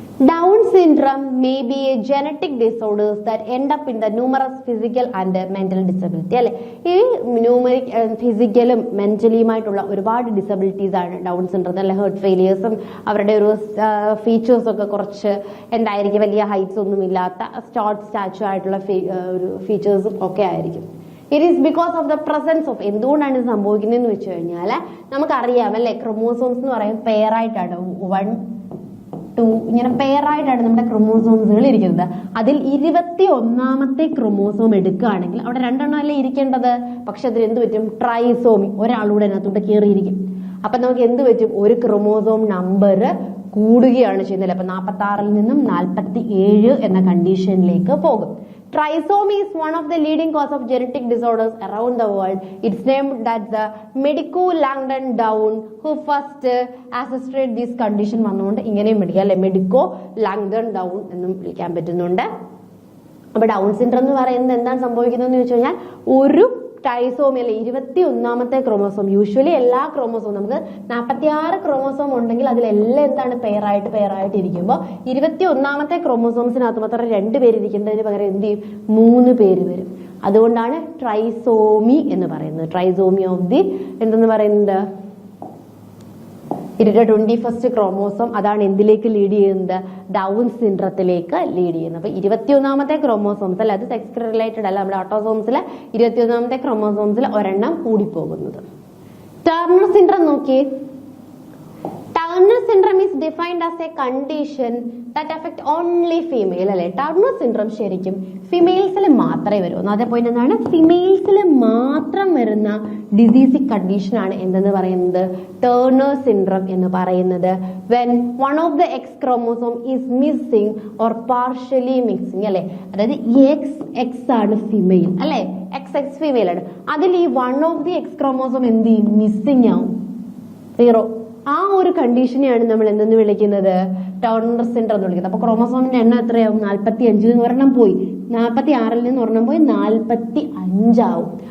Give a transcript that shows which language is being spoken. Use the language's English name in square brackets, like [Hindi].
[English] Down syndrome may be a genetic disorders that end up in the numerous physical and mental disability. [Malayalam] അല്ലെ, ഈ numeric ഫിസിക്കലും മെന്റലിയുമായിട്ടുള്ള ഒരുപാട് disabilities ആണ് down syndrome. അല്ലെ, heart ഫെയിലിയേഴ്സും അവരുടെ ഒരു features ഒക്കെ കുറച്ച് എന്തായിരിക്കും, വലിയ ഹൈറ്റ്സ് ഒന്നും ഇല്ലാത്ത ഷോർട്ട് സ്റ്റാച്ചു ആയിട്ടുള്ള ഒരു ഫീച്ചേഴ്സും ഒക്കെ ആയിരിക്കും. [English] it is because of the presence of, [Malayalam] എന്തുകൊണ്ടാണ് ഇത് സംഭവിക്കുന്നതെന്ന് വെച്ച് കഴിഞ്ഞാൽ നമുക്കറിയാം അല്ലെ, ക്രോമോസോംസ് എന്ന് പറയുന്നത് പെയറായിട്ടാണ് 1, 2 ഇങ്ങനെ പെയറായിട്ടാണ് നമ്മുടെ ക്രോമോസോംസുകൾ ഇരിക്കുന്നത്. അതിൽ 21ാമത്തെ ക്രോമോസോം എടുക്കുകയാണെങ്കിൽ അവിടെ 2 അല്ലേ ഇരിക്കേണ്ടത്, പക്ഷെ അതിൽ എന്ത് പറ്റും, ട്രൈസോമി ഒരാളൂടെ അതിനകത്തോട്ട് കയറിയിരിക്കും. അപ്പൊ നമുക്ക് എന്ത് പറ്റും, ഒരു ക്രോമോസോം നമ്പർ കൂടുകയാണ് ചെയ്യുന്നത്. അപ്പൊ 46-ൽ നിന്നും 47 എന്ന കണ്ടീഷനിലേക്ക് പോകും. [English] Trisomy is one of the leading cause of genetic disorders around the world. It's named as the Medico-Langdon-Down who first associated this condition. [Malayalam] വന്നുകൊണ്ട് ഇങ്ങനെയും വിളിക്കാം അല്ലെ, Medico-Langdon-Down എന്നും വിളിക്കാൻ പറ്റുന്നുണ്ട്. അപ്പൊ ഡൗൺ സിൻഡ്രോം എന്ന് പറയുന്നത് എന്താണ് സംഭവിക്കുന്നതെന്ന് ചോദിച്ചു കഴിഞ്ഞാൽ, ഒരു ട്രൈസോമി അല്ലെ 21ാമത്തെ ക്രോമോസോം, യൂഷ്വലി എല്ലാ ക്രോമോസോം നമുക്ക് 46 ക്രോമോസോം ഉണ്ടെങ്കിൽ അതിലെല്ലാം എന്താണ് പെയറായിട്ട് ഇരിക്കുമ്പോൾ 21ാമത്തെ ക്രോമോസോംസിനകത്ത് മാത്രം 2 പേര് ഇരിക്കേണ്ടതിന് പകരം എന്ത് ചെയ്യും, 3 പേര് വരും. അതുകൊണ്ടാണ് ട്രൈസോമി എന്ന് പറയുന്നത്. ട്രൈസോമി ഓഫ് ദി എന്തെന്ന് പറയുന്നത്, 21st ക്രോമോസോം. അതാണ് എന്തിലേക്ക് ലീഡ് ചെയ്യുന്നത്, ഡൗൺ സിൻഡ്രത്തിലേക്ക് ലീഡ് ചെയ്യുന്നത്. അപ്പൊ 21ാമത്തെ ക്രോമോസോംസ് അല്ല, അത് സെക്സ് റിലേറ്റഡ് അല്ല, നമ്മുടെ ഓട്ടോസോംസിലെ 21ാമത്തെ ക്രോമോസോംസിൽ ഒരെണ്ണം കൂടിപ്പോകുന്നത്. ടർണർ സിൻഡ്രം നോക്കി. [English] Turner syndrome is defined as a condition that affect only female. [Malayalam] അല്ലെ, ടർണർ സിൻഡ്രം ശരിക്കും ഫിമെയിൽസിൽ മാത്രമേ വരൂ. ഒന്നാമത്തെ പോയിന്റ് എന്താണ്, ഫിമെയിൽസിൽ മാത്രം വരുന്ന ഡിസീസിക് കണ്ടീഷൻ ആണ് എന്തെന്ന് പറയുന്നത്, ടർണർ സിൻഡ്രം എന്ന് പറയുന്നത്. [English] when one of the X chromosome is missing or partially missing. [Malayalam] അല്ലെ, അതായത് X ആണ് ഫിമെയിൽ അല്ലെ, X ഫിമെയിൽ ആണ്, അതിൽ ഈ [English] one of the X chromosome [Malayalam] എന്ത് ചെയ്യും, മിസ്സിംഗ് ആവും, 0. ആ ഒരു കണ്ടീഷനെയാണ് നമ്മൾ എന്തെന്ന് വിളിക്കുന്നത്, ടർണർ സിൻഡ്രം എന്ന് വിളിക്കുന്നത്. അപ്പൊ ക്രോമോസോമിന്റെ എണ്ണം എത്രയാവും, 45 ഒരെണ്ണം പോയി, 46-ൽ നിന്ന് ഒരെണ്ണം പോയി 45 ആവും.